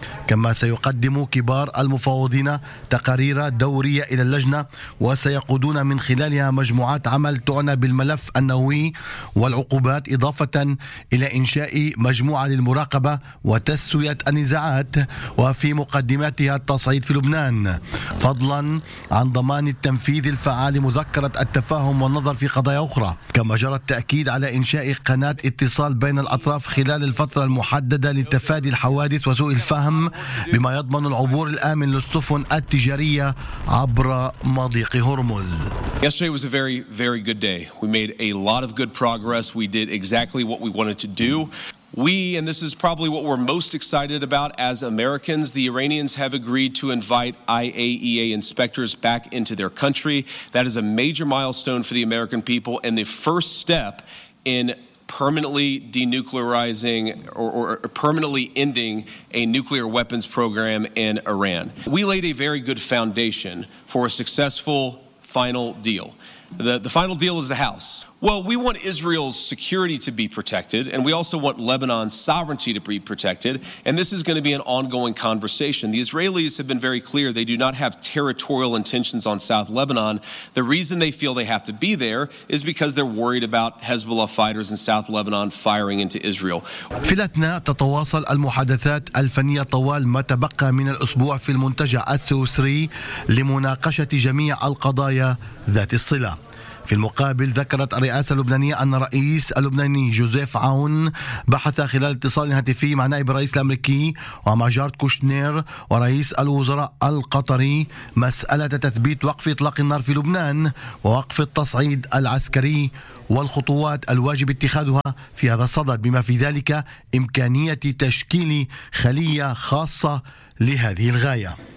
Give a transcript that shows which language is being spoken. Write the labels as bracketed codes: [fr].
[ar] كما سيقدم كبار المفاوضين تقارير دورية إلى اللجنة وسيقودون من خلالها مجموعات عمل تعنى بالملف النووي والعقوبات، إضافة إلى إنشاء مجموعة للمراقبة وتسوية النزاعات وفي مقدماتها التصعيد في لبنان، فضلا عن ضمان التنفيذ الفعال لمذكرة التفاهم والنظر في قضايا أخرى. كما جرى التأكيد على إنشاء قناة اتصال بين الأطراف خلال الفترة المحددة لتفادي الحوادث وسوء الفهم بما يضمن العبور الآمن للسفن التجارية عبر مضيق هرمز. [en] Yesterday was a very, very good day. We made a lot of good progress. We did exactly what we wanted to do. We, and this is probably what we're most excited about as Americans, the Iranians have agreed to invite IAEA inspectors back into their country. That is a major milestone for the American people and the first step in permanently denuclearizing or permanently ending a nuclear weapons program in Iran. We laid a very good foundation for a successful final deal. The final deal is the House. Well, we want Israel's security to be protected, and we also want Lebanon's sovereignty to be protected, and this is going to be an ongoing conversation. The Israelis have been very clear they do not have territorial intentions on South Lebanon. The reason they feel they have to be there is because they're worried about Hezbollah fighters in South Lebanon firing into Israel. [ar] في الأثناء تتواصل المحادثات الفنية طوال ما تبقى من الأسبوع في المنتجع السويسري لمناقشة جميع القضايا ذات الصلة. في المقابل ذكرت الرئاسة اللبنانية أن رئيس اللبناني جوزيف عون بحث خلال اتصال هاتفي مع نائب الرئيس الأمريكي ومع جارد كوشنير ورئيس الوزراء القطري مسألة تثبيت وقف إطلاق النار في لبنان ووقف التصعيد العسكري والخطوات الواجب اتخاذها في هذا الصدد بما في ذلك إمكانية تشكيل خلية خاصة لهذه الغاية.